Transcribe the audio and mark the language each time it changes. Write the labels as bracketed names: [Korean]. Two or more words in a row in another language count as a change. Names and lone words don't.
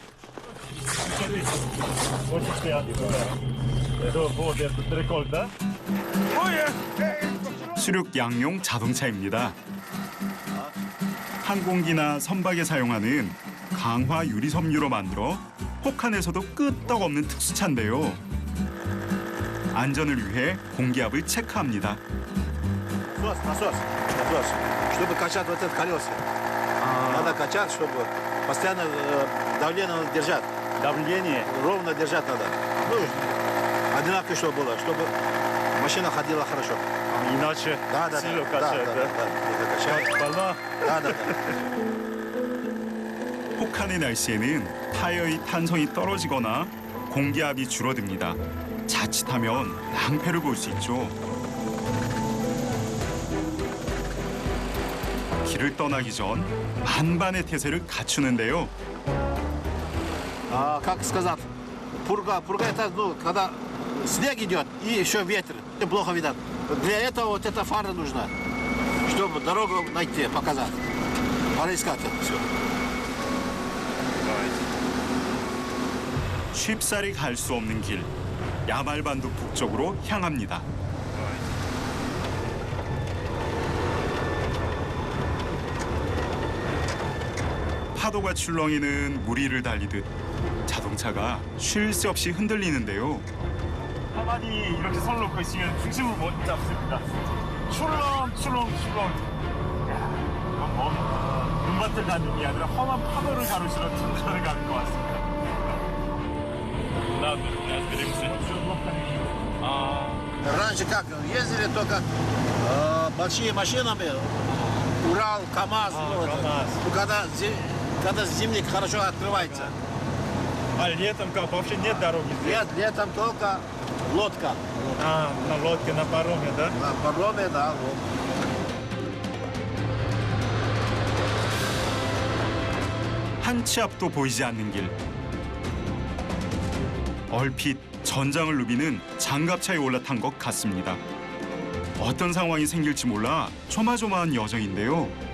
[Korean] 수륙 양용 자동차입니다. 항공기나 선박에 사용하는 강화 유리섬유로 만들어 혹한에서도 끄떡없는 특수차인데요. 안전을 위해 공기압을 체크합니다. [Russian] Насос, чтобы качать вот это колеса. Надо качать, чтобы постоянно давление держать. Давление. Ровно держать надо. Ну, одинаково, чтобы было, чтобы машина ходила хорошо. Иначе сильно да, качает, да, да? да. Это качает. Как волна. Да. [Korean] 혹한의 날씨에는 타이어의 탄성이 떨어지거나 공기압이 줄어듭니다. 자칫하면 낭패를 볼 수 있죠. 길을 떠나기 전 만반의 태세를 갖추는데요. [Russian] Как сказать, пурга это, ну, когда снег идет и еще ветер, это плохо видно. Для этого вот эта фара нужна, чтобы дорогу найти, показать. Пора искать это все. [Korean] 쉽사리 갈 수 없는 길, 야말반도 북쪽으로 향합니다. 파도가 출렁이는 무리를 달리듯 자동차가 쉴 새 없이 흔들리는데요. 가만히 이렇게 손 놓고 있으면 중심을 못 잡습니다. 출렁출렁. 이건 눈밭을 가는 게 아니라 험한 파도를 가르시러 등산을 가는 것 같습니다. [Russian] Раньше как, ездили только большими машинами, Урал, КамАЗ. КамАЗ. Ну, когда зимник хорошо открывается. А летом как? Вообще нет дороги здесь? Нет, летом только лодка. На лодке, на пароме, да? На пароме, да. Вот. [Korean] 한 치 앞도 보이지 않는 길. 얼핏 전장을 누비는 장갑차에 올라탄 것 같습니다. 어떤 상황이 생길지 몰라 조마조마한 여정인데요.